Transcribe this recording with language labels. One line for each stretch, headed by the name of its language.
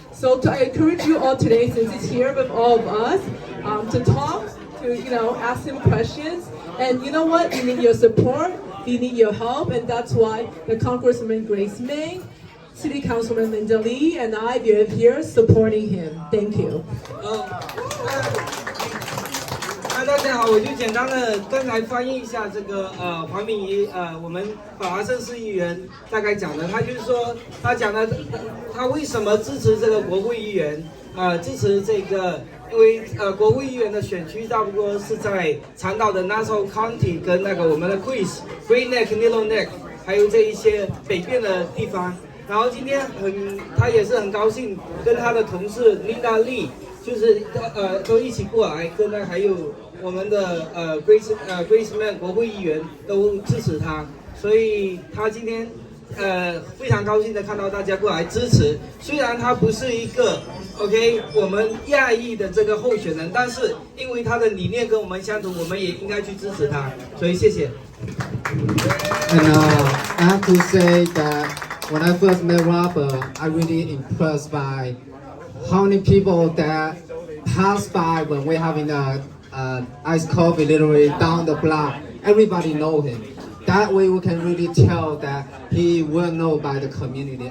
English: So I encourage you all today, since he's here with all of us, to talk, to ask him questions. And you know what? We need your support, we need your help, and that's why the Congresswoman Grace Meng, City Councilman Linda Lee, and I are here supporting him. Thank you.
Chinese: 大家好，我就简单的刚才翻译一下这个黄敏仪我们法华盛市议员大概讲的，他就是说他讲的他为什么支持这个国会议员支持这个，因为国会议员的选区差不多是在长岛的 Nassau County 跟那个我们的 Queens Great Neck、Little Neck 还有这一些北边的地方。然后今天他也是很高兴跟他的同事 Linda Lee 就是都一起过来，跟他还有我们的Graceman 国会议员都支持他，所以他今天非常高兴的看到大家过来支持。虽然他不是一个 OK 我们亚裔的这个候选人，但是因为他的理念跟我们相同，我们也应该去支持他。所以谢谢。
English: And I have to say that when I first met Robert, I really impressed by how many people that pass by when we're having a iced coffee literally down the block. Everybody know him. That way we can really tell that he well known by the community.